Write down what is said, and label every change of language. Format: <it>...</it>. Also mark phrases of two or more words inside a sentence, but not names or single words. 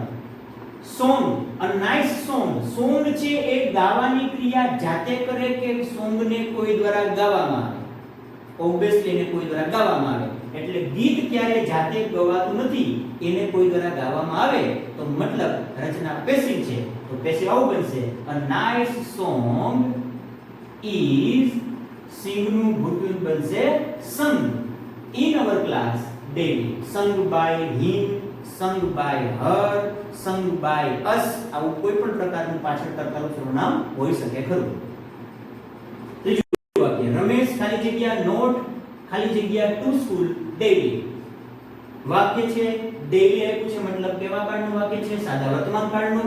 <gu>સોંગ,</gu> <en>a nice song,</en> <gu>સોંગ છે એ ગાવાની ક્રિયા જાતે કરે કે સોંગને કોઈ દ્વારા ગાવામાં આવે? ઓબ્વિયસલી એને કોઈ દ્વારા ગાવામાં આવે. એટલે ગીત ક્યારે જાતે ગવાતું નથી, એને કોઈ દ્વારા ગાવામાં આવે તો મતલબ રચના પેસિવ છે. તો પેસિવ આવું બનશે,</gu> <en>a nice song is sing</en> <gu>નું ભૂતગૃહ બનશે</gu> <en>sung in our class daily. sung by him, sung by her, sung by us.</en> <gu>આવું કોઈ પણ પ્રકારનું પાછળ કર્તાનું સર્વનામ હોઈ શકે ખરું. ત્રીજું વાક્ય, રમેશ ખાલી જગ્યા નોટ ખાલી જગ્યા</gu> <en>to school daily.</en> <gu>વાક્ય છે ડેલી આપ્યું છે, મતલબ કેવા કાળનું વાક્ય છે? સાદા વર્તમાન કાળનું.</gu>